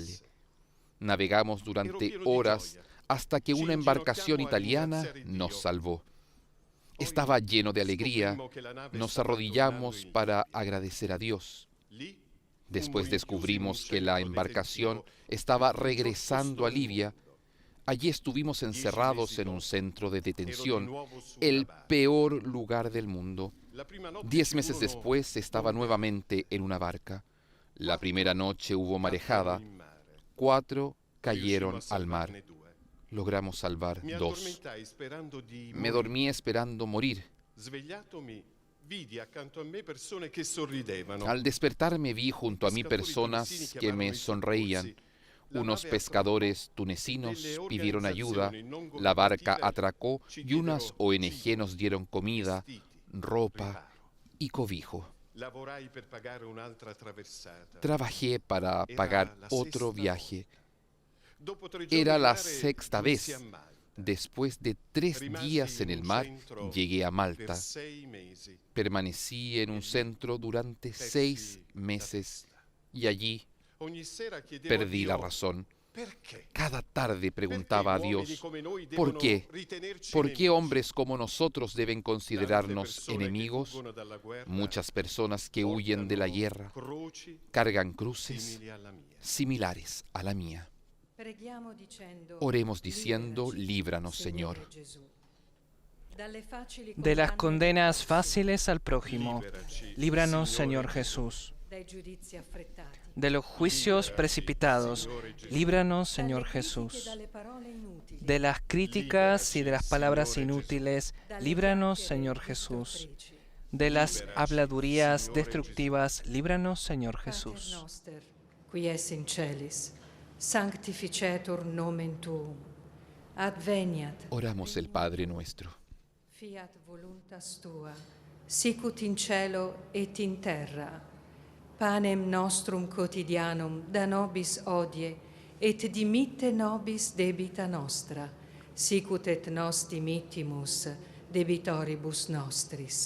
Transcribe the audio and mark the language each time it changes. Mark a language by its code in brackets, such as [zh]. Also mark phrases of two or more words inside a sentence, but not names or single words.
[es] Navegamos durante horas hasta que una embarcación italiana nos salvó. Estaba lleno de alegría. Nos arrodillamos para agradecer a Dios. Después descubrimos que la embarcación estaba regresando a Libia. Allí estuvimos encerrados en un centro de [it] Ero di [es] detención, [it] nuovo su [es] el [it] una barca. [es] peor lugar del mundo. [it] La prima notte [es] 10 [it] ci [es] meses [it] furono [es] después estaba [it] onde [es] nuevamente en una barca. La primera noche hubo marejada, [it] caddero in mare. [es] 4 [it] Riuscimmo [es] cayeron [it] a [es] al mar. [it] salvarne 2. [es] Logramos salvar [it] Mi [es] 2. [it] addormentai sperando di [es] Me [it] morire. [es] dormí esperando morir. [it] Svegliatomi, vidi accanto a me persone che sorridevano. [es] Al despertarme vi junto a mí personas que me sonreían. Unos pescadores tunecinos pidieron ayuda, la barca atracó y unas ONG nos dieron comida, ropa y cobijo. [it] Lavorai per pagare un'altra traversata. [es] Trabajé para pagar [it] la [es] otro [it] sesta [es] viaje. [it] Dopo 3 giorni [es] Era [it] in [es] la [it] mare, [es] sexta [it] giunsi [es] vez. [it] a Malta. [es] Después de 3 [it] Rimasi [es] días en [it] in [es] el [it] un [es] mar, [it] centro [es] llegué a [it] Per [es] Malta. [it] 6 mesi. [es] Permanecí en un centro durante [it] Persi [es] 6 [it] la [es] meses [it] testa. [es] y allí [it] Ogni sera chiedevo [es] perdí [it] a [es] la [it] Dio, [es] razón. [it] perché? [es] Cada tarde [it] Perché [es] preguntaba a [it] uomini [es] Dios, [it] come noi [es] ¿por [it] devono [es] qué? [it] ritenerci [es] ¿Por qué [it] nemici? [es] hombres como nosotros deben [it] Tante [es] considerarnos [it] persone che [es] enemigos? [it] fuggono dalla guerra [es] Muchas personas que huyen de la [it] portano [es] guerra [it] croci [es] cargan cruces [it] simili alla mia. [es] similares a la mía. [it] Preghiamo dicendo, [es] Oremos diciendo, [it] liberaci, [es] líbranos, Señor. [it] Gesù. Dalle facili [es] De las condenas [it] condanne [es] fáciles al prójimo, [it] Liberaci, [es] líbranos, [it] Signore [es] Señor Jesús. [it] dai giudizi affrettati, [es] De los juicios precipitados, líbranos, Señor [it] dalle critiche e [es] Jesús. [it] dalle parole inutili, [es] De las críticas y de las palabras inútiles, [it] dalle [es] líbranos, [it] chiacchiere [es] Señor [it] e [es] Jesús. [it] sprechi. [es] De las [it] Liberaci, [es] habladurías [it] Signore [es] destructivas, líbranos, Señor [la] Pater [es] Jesús. [la] noster, qui es in celis, sanctificetur nomen tuum, adveniat [es] Oramos el Padre nuestro. [la] fiat voluntas tua, sicut in cielo et in terra. Panem nostrum quotidianum da nobis hodie, et dimitte nobis debita nostra, sicut et nos dimittimus debitoribus nostris.